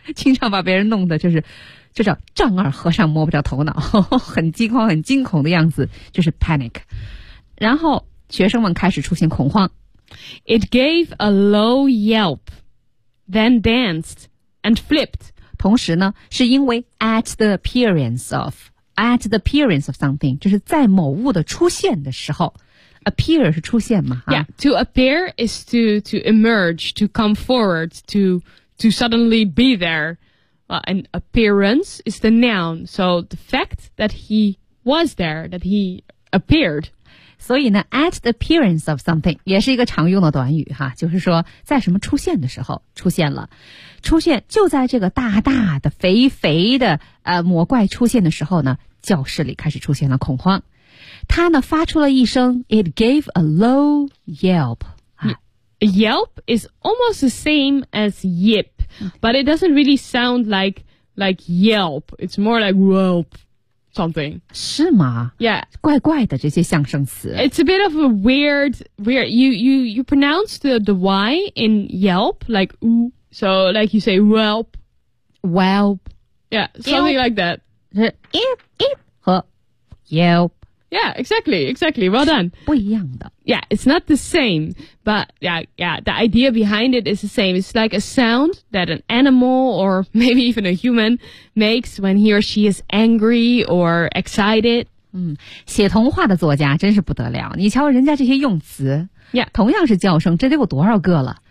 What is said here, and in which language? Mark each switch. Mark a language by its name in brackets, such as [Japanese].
[Chinese] 经常把别人弄得就是就叫丈二和尚摸不着头脑呵呵很惊慌很惊恐的样子就是 panic 然后学生们开始出现恐慌 [English] It gave a low yelp, then danced and flipped. [Chinese] 同时呢，是因为 [English] at the appearance of something, [Chinese] 就是在某物的出现的时候。 Appear 是出现嘛、 [English] 啊、Yeah, to appear is to emerge, to come forward, to suddenly be there. An appearance is the noun, so the fact that he was there, that he appeared. [Chinese] 所以呢 [English] at the appearance of something, [Chinese] 也是一个常用的短语哈，就是说在什么出现的时候出现了。出现就在这个大大的肥肥的魔怪出现的时候呢，教室里开始出现了恐慌。他呢发出了一声 [English] it gave a low yelp. A yelp is almost the same as yip. But it doesn't really sound like yelp. It's more like whelp something. [Chinese] 是吗? [English] Yeah. [Chinese] 怪怪的这些象声词。 [English] It's a bit of a weird. You pronounce the Y in yelp, like ooh. So like you say whelp. Whelp. Yeah, something like that. Yelp, yelp, 和 yelp. Yeah, exactly. Well done. [Chinese] 不一样的。 [English] Yeah, it's not the same, but yeah, the idea behind it is the same. It's like a sound that an animal or maybe even a human makes when he or she is angry or excited. [Chinese] 写童话的作家真是不得了。你瞧人家这些用词。 [English] Yeah. [Chinese] 同样是叫声这得有多少个了。